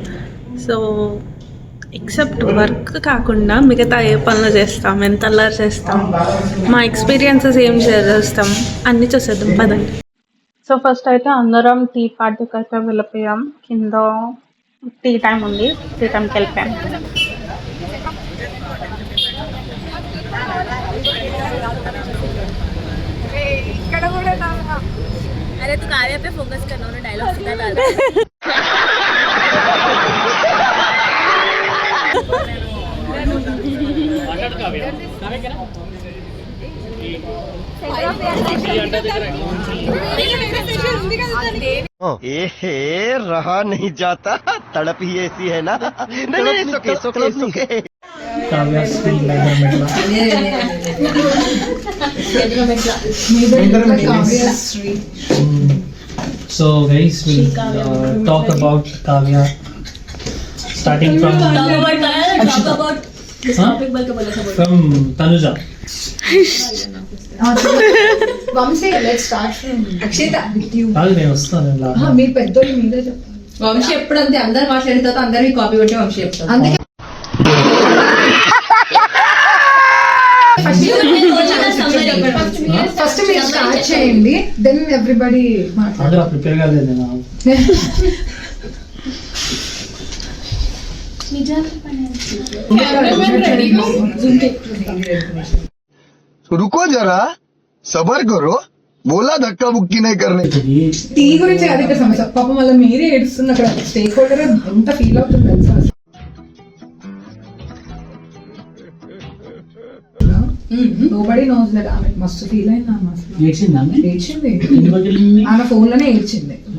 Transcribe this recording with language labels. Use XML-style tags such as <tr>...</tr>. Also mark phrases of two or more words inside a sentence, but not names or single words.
<te>సో</te> <en>except work</en> <te>కాకుండా మిగతా ఏ పనులు చేస్తాం, ఎంత అల్లరి చేస్తాం, మా ఎక్స్పీరియన్సెస్ ఏం షేర్ చేస్తాం అన్నీ చూసేద్దాం పదండి. సో ఫస్ట్ అయితే అందరం టీ పార్టీకి అయితే వెళ్ళిపోయాం. కింద</te> <en>tea time</en> <te>ఉంది, టీ టైంకి వెళ్ళిపోయాం.</te> <hi>अरे तू काव्या पे फोकस करना, उन्हें डायलॉग सीधा डाल रहा है। रहा नहीं जाता, तड़प ही ऐसी है ना। नहीं, सोके।</hi> <en>So guys, we'll talk about Kavya, starting from Tanuja. వంశీ, let's start from అక్షిత.</en> <te>నేను వస్తాను. మీ పెద్దోళ్ళు మీరే చెప్పండి. వంశీ ఎప్పుడంతే అందరు మాట్లాడిన తర్వాత అందరికి కాపీ కొట్టి వంశీ చెప్తాను. అందుకే ఫస్ట్ మీరు స్టార్ట్ చేయండి,</te> <en>then everybody</en> <te>అందరూ ప్రిపేర్ కాలేదు.</te> <hi>रुको जरा, सबर करो, बोला धक्का बुक्की नहीं करने.</hi> <te>టీ గురించి అది ఇక్కడ సమస్య. పాపం వల్ల మీరే ఏడుస్తున్న అక్కడ</te> <en>stake holder</en> <te>ఎంత ఫీల్ అవుతుంది తెలుసా?</te> <en>nobody knows that</en> <te>ఆమె మస్తు ఫీల్ అయింది. ఆమె అసలు ఏడ్చింది, ఆమె ఫోన్ లోనే ఏడ్చింది.</te>